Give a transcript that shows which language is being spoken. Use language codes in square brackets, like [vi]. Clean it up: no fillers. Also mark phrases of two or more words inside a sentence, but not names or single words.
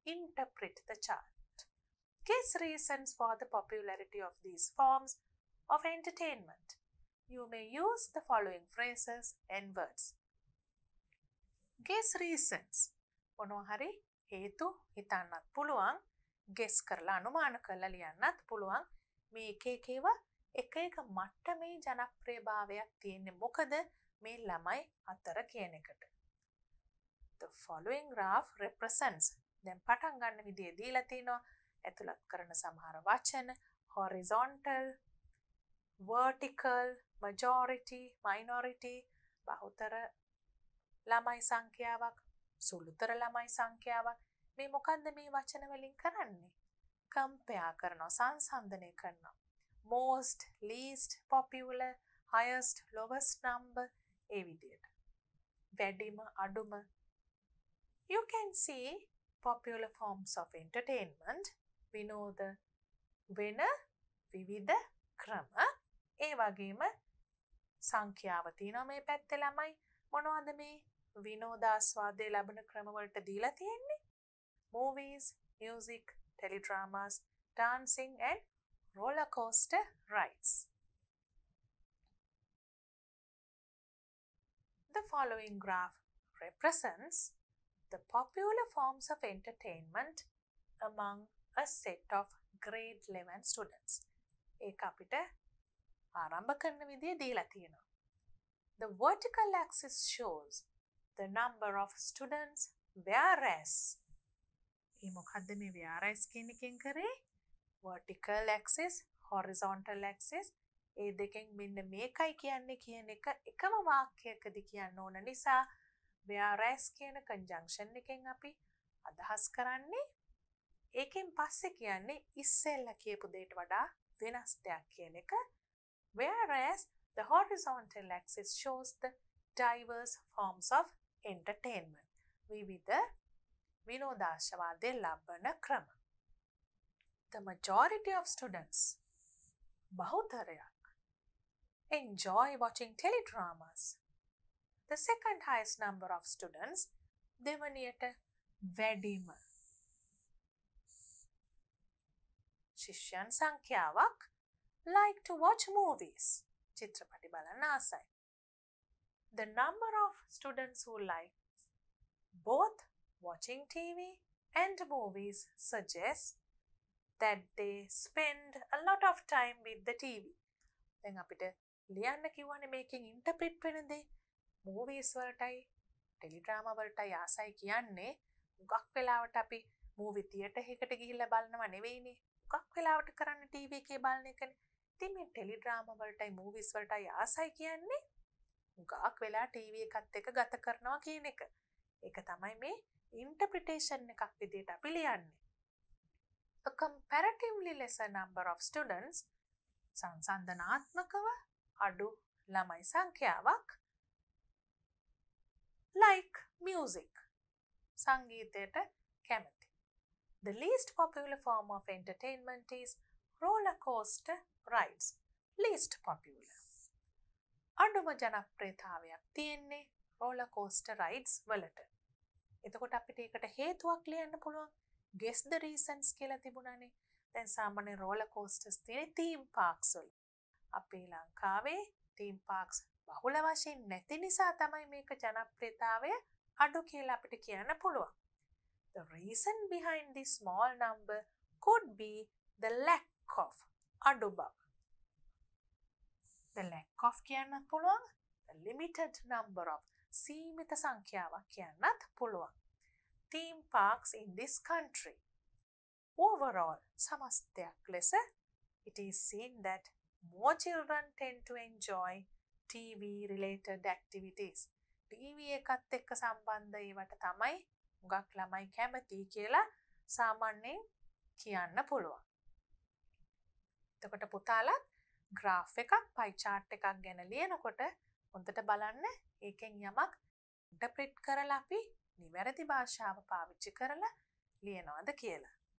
[en] Interpret the chart. Guess reasons for the popularity of these forms of entertainment. You may use the following phrases and words. Guess reasons. [si] මොනවා හරි හේතු හිතන්නත් පුළුවන්. Guess කරලා අනුමාන කරලා ලියන්නත් පුළුවන්. මේ එක එක ඒවා එක එක මට්ටමේ ජනප්‍රියභාවයක් තියෙන්නේ මොකද මේ ළමයි අතර කියන එකට. [en] The following graph represents. [si] දැන් පටන් ගන්න විදිය දීලා තිනවා. ඇතුළත් කරන සමහර වචන [en] horizontal, vertical, majority, minority, [si] බහුතර ළමයි සංඛ්‍යාවක්, සුළුතර ළමයි සංඛ්‍යාවක්. මේ මොකද්ද මේ වචන වලින් කරන්නේ? compare කරනවා, සංසන්දනය කරනවා. [en] most, least, popular, highest, lowest number ඒ විදියට. [si] වැඩිම අඩුම. [en] You can see popular forms of entertainment. [si] විනෝද වෙන විවිධ ක්‍රම. ඒ වගේම සංඛ්‍යාව තියෙනවා මේ පැත්තේ ළමයි. මොනවද මේ විනෝදාස්වාදය ලැබෙන ක්‍රම වලට දීලා තියෙන්නේ? [en] Movies, music, teledramas, dancing and roller coaster rides. The following graph represents the popular forms of entertainment among a set of grade 11 students. [si] ඒක අපිට ආරම්භ කරන විදිය දීලා තියෙනවා. [en] The vertical axis shows the number of students, whereas [si] ඒ මොකද්ද මේ [en] whereas [si] කියන එකෙන් කරේ? [en] vertical axis, horizontal axis [si] ඒ දෙකෙන් මෙන්න මේකයි කියන්නේ කියන එක එකම වාක්‍යයකදී කියන්න ඕන නිසා whereas කියන conjunction එකෙන් අපි අදහස් කරන්නේ ඒකෙන් පස්සේ කියන්නේ ඉස්සෙල්ලා කියපු දෙයට වඩා වෙනස් දෙයක් කියන එක. [en] Whereas the horizontal axis shows the diverse forms of entertainment. [si] විවිධ විනෝදාස්වාදය ලබන ක්‍රම. [en] The majority of students, බහුතරයක්, enjoy watching teledramas. The second highest number of students, [si] දෙවනියට වැඩිම ශිෂ්‍යයන් සංඛ්‍යාවක් [en] like to watch movies. [si] චිත්‍රපටි බලන්න ආසයි. [en] The number of students who like both watching TV and movies suggests that they spend a lot of time with the TV. [si] දැන් අපිට ලියන්න කිව්වනේ මේකෙන් ඉන්ටර්ප්‍රිට් වෙන දේ. movies වලටයි teledrama වලටයි ආසයි කියන්නේ හුඟක් වෙලාවට අපි [en] movie theater [si] එකකට ගිහිල්ලා බලනව නෙවෙයිනේ. මොකක් වෙලාවට කරන්න ටීවී එකේ බලන එකනේ. ඉතින් මේ [en] tele drama [si] වලටයි මූවිස් වලටයි ආසයි කියන්නේ හුඟක් වෙලා ටීවී එකත් එක්ක ගත කරනවා කියන එක. ඒක තමයි මේ ඉන්ටර්ප්‍රිටේෂන් එකක් විදිහට අපි ලියන්නේ. [en] A comparatively lesser number of students [si] සංසන්දනාත්මකව අඩු ළමයි සංඛ්‍යාවක් [en] like music [si] සංගීතයට කැමති. [en] The least popular form of entertainment is roller coaster rides. Least popular. [si] අඩුම ජනප්‍රියතාවයක් තියෙන්නේ [en] roller coaster rides [si] වලට. එතකොට අපිට ඒකට හේතුවක් ලියන්න පුළුවන්. [en] Guess the reasons [si] කියලා තිබුණානේ. දැන් සාමාන්‍ය roller coasters තියෙන්නේ [en] theme parks [si] වල. අපේ ලංකාවේ [en] theme parks [si] බහුල වශයෙන් නැති නිසා තමයි මේක ජනප්‍රියතාවය අඩු කියලා අපිට කියන්න පුළුවන්. [en] The reason behind this small number could be the lack of [si] අඩු බව. [en] The lack of [si] කියන්නත් පුළුවන්. [en] The limited number of [si] සීමිත සංඛ්‍යාවක් කියන්නත් පුළුවන්. [en] Theme parks in this country. Overall, [si] සමස්තයක් ලෙස [en] it is seen that more children tend to enjoy TV related activities. [si] TV එකත් එක්ක සම්බන්ධ ඒවට තමයි හුඟක් ළමයි කැමති කියලා සාමාන්‍යයෙන් කියන්න පුළුවන්. එතකොට පුතාලා graph එකක් [en] pie chart [si] එකක් ගැන ලියනකොට හොඳට බලන්න ඒකෙන් යමක් ඉන්ටර්ප්‍රිට් කරලා අපි නිවැරදි භාෂාව පාවිච්චි කරලා ලියනවාද කියලා.